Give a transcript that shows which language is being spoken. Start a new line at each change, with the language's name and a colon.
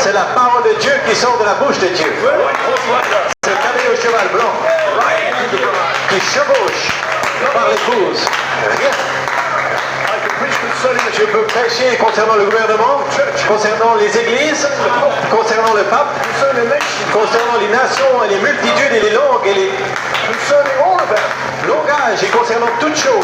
French: C'est la parole de Dieu qui sort de la bouche de Dieu. C'est le cavalier au cheval blanc qui chevauche par l'épouse. Rien.
English: I can preach concerning the
French: Je peux prêcher concernant le gouvernement, concernant les églises, concernant le pape,
English: concerning the nation,
French: concernant les nations et les multitudes et les langues et les
English: concerning all of them.
French: langages et concernant toutes choses.